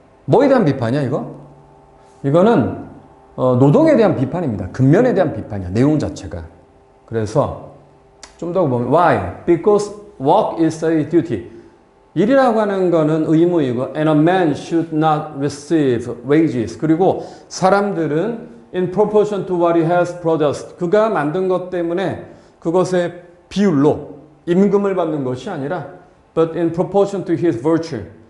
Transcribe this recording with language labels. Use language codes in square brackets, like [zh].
[ko] 뭐에 대한 비판이야 이거? 이거는 노동에 대한 비판입니다. 근면에 대한 비판이야. 내용 자체가. 그래서 좀 더 보면 [en] why? Because work is a duty. [ko] 일이라고 하는 거는 의무이고 [en] and a man should not receive wages. [ko] 그리고 사람들은 [en] in proportion to what he has produced. [ko] 그가 만든 것 때문에 그것의 비율로 임금을 받는 것이 아니라 [en] but in proportion to his virtue.